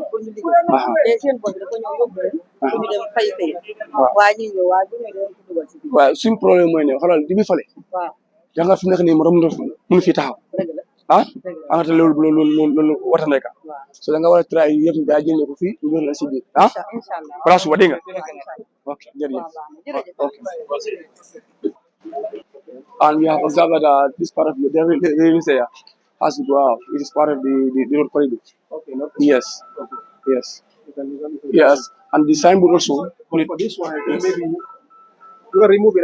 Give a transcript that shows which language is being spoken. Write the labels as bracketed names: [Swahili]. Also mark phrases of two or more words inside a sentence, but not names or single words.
[Wolof] pour ñu liggéey te seen bopp dafa ñëw yóbbu leen pour ñu dem fay fay waa ñi ñëw waa bu ñu dem ko dugal ci biir waaw suñ problème mooy ne xoolal di bi fale waaw da nga fi nekk nii morom mënu fi taxaw dëgg la ah amata loolu wata nekk so da nga war a try yëpp nga jëlee ko fii ñu la si biir ah inshallah place wa dégg nga ok jërëjëf ok [English] and we have observed that this part of the railway area has to go out. It is part of the road corridor. Okay, not Yes. Yes. Yes. And the signboard also. for this one. Maybe you can remove it.